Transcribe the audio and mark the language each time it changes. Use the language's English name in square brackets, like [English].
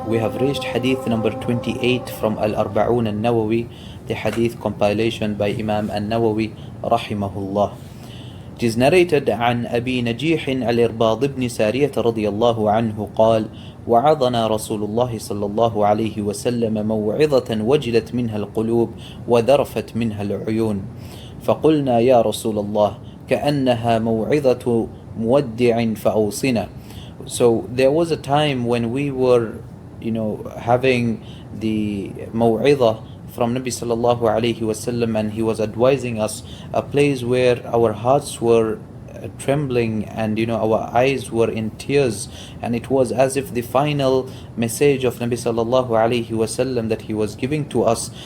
[English] We have reached Hadith number 28 from Al-Arba'un al-Nawawi, the Hadith compilation by Imam al-Nawawi rahimahullah. It is narrated [Arabic] عن أبي نجيح الإرباض بن سارية رضي الله عنه قال: وعظنا رسول الله صلى الله عليه وسلم موعظة وجلت منها القلوب وذرفت منها العيون، فقلنا يا رسول الله كأنها موعظة مودع فأوصنا. [English] So there was a time when we were, having the maw'idah from Nabi sallallahu alayhi wasallam, and he was advising us, a place where our hearts were trembling and our eyes were in tears, and it was as if the final message of Nabi sallallahu alayhi wasallam that he was giving to us.